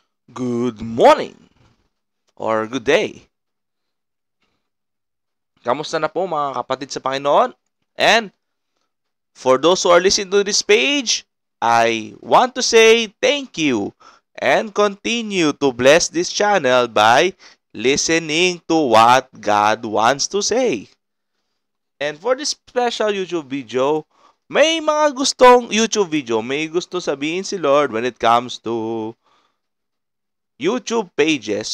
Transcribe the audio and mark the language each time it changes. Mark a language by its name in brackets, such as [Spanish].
[English] Good morning or good day. [Filipino] Kamusta na po mga kapatid sa Panginoon? [English] And for those who are listening to this page, I want to say thank you and continue to bless this channel by listening to what God wants to say. And for this special YouTube video, [Filipino] may mga gustong [English] YouTube video, [Filipino] may gusto sabihin si [English] Lord when it comes to YouTube pages.